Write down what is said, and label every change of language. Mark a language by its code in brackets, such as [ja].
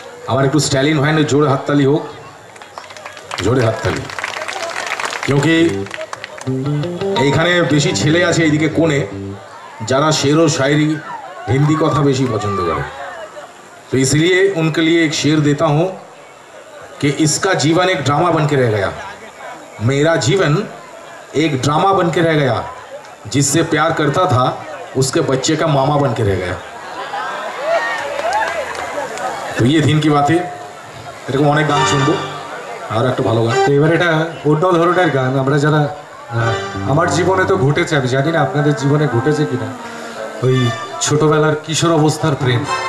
[bn] আমার একটু স্টাইলিন হয় না, জোরে হাততালি হোক, জোরে হাততালি। [hi] क्योंकि [bn] এইখানে বেশি ছেলে আছে এইদিকে কোণে যারা [hi] शेर और शायरी हिंदी कथा बेशी पसंद करे, तो इसलिए उनके लिए एक शेर देता हूँ कि इसका जीवन एक ड्रामा बन के रह गया, मेरा जीवन एक ड्रामा बन के रह गया, जिससे प्यार करता था उसके बच्चे का मामा बन के रह गया। [bn] তো এই দিন কি বাতে এরকম অনেক গান শুনবো, আর একটা ভালো গান। এবার এটা অন্য ধরনের গান, আমরা যারা আমার জীবনে তো ঘটেছে, আমি জানি না আপনাদের জীবনে ঘটেছে কিনা, ওই ছোটবেলার কিশোর অবস্থার প্রেম।